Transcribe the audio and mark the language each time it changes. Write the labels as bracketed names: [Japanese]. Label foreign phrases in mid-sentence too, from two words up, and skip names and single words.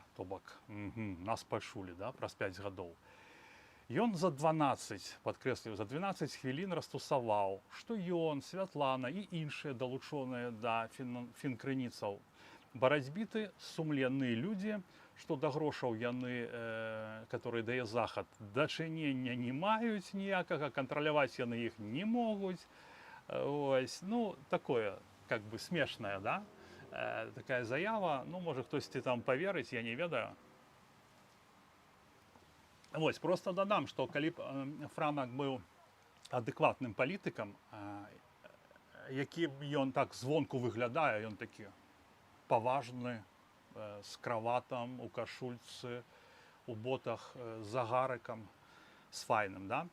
[Belarusian] То бок, нас пачулі, праз 5 гадоў. Ён за 12, падкрэсліваю, за 12 хвілін растусаваў, што ён, Святлана і іншыя далучоныя да фінкрыніцаў барацьбіты, сумленныя людзі, што да грошаў яны, которые дае захад, дачынення не маюць ніякага, кантраляваць яны іх не могуць. [Ukrainian] Ось, ну, [Russian] такое, как бы смешная, да? Такая заява. [Ukrainian] Ну, може хтось там поверить, [Belarusian] я не ведаю. [Ukrainian] Ось, просто додам, [Belarusian] што калі б Франак быў адэкватным палітыкам, якім ён так звонку выглядае, ён такі паважны, з краватам, у кашульцы, у ботах з загарыкам, з файным, да?